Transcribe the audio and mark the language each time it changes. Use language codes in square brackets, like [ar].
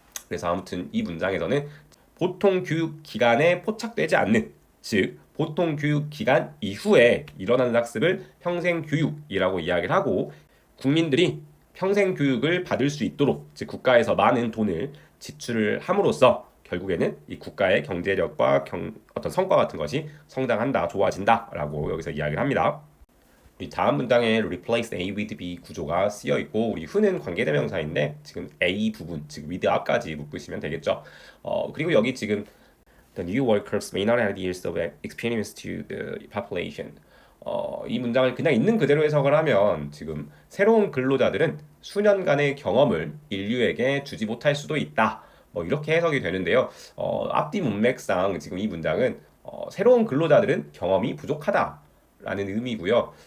[ko] 그래서 아무튼 이 문장에서는 보통 교육 기간에 포착되지 않는, 즉 보통 교육 기간 이후에 일어나는 학습을 평생 교육이라고 이야기를 하고 국민들이 평생 교육을 받을 수 있도록 즉 국가에서 많은 돈을 지출을 함으로써 결국에는 이 국가의 경제력과 어떤 성과 같은 것이 성장한다, 좋아진다라고 여기서 이야기를 합니다. 우리 다음 문장에 replace A with B 구조가 쓰여 있고 우리 who는 관계대명사인데 지금 A 부분, 즉 with 앞까지 묶으시면 되겠죠. 그리고 여기 지금 [en] the new workers may not add years of experience to the population. [ko] 이 문장을 그냥 있는 그대로 해석을 하면 지금 새로운 근로자들은 수년간의 경험을 인류에게 주지 못할 수도 있다. 뭐 이렇게 해석이 되는데요. 앞뒤 문맥상 지금 이 문장은 새로운 근로자들은 경험이 부족하다. 라는 의미고요.